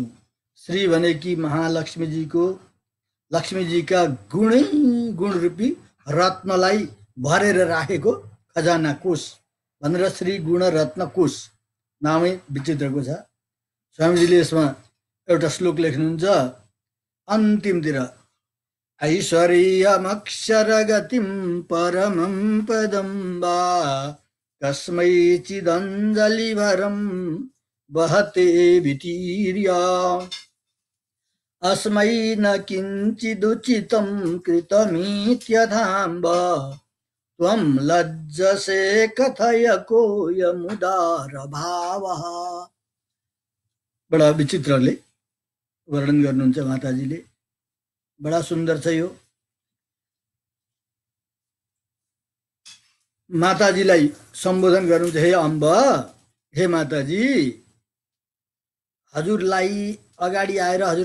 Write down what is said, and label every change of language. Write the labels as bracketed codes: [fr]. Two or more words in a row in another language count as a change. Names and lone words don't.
[ne] श्री भनेकी महालक्ष्मीजीको, लक्ष्मीजीका गुणै गुण रूपी रत्नलाई भरेर राखेको खजाना कोश भनेर श्री गुणरत्न कोश नामै विचित्रको छ। स्वामीजीले यसमा एउटा श्लोक लेख्नुहुन्छ अन्तिमतिर, [sa] ऐश्वर्यमक्षरगतिं परमं पदं वा कस्मैचिदञ्जलिभरं वहते वितीर्य, अस्मै न किञ्चिदुचितं कृतमित्यथाम्ब, त्वं लज्जसे कथय कोऽयमुदार भावः। [ne] बडा विचित्रले वर्णन गर्नुहुन्छ माताजीले, बडा सुन्दर छ यो। माताजीलाई सम्बोधन गर्नुहुन्छ, [sa] हे अम्ब, [ne] हे माताजी, हजुरलाई अगाडि आएर, हजुरको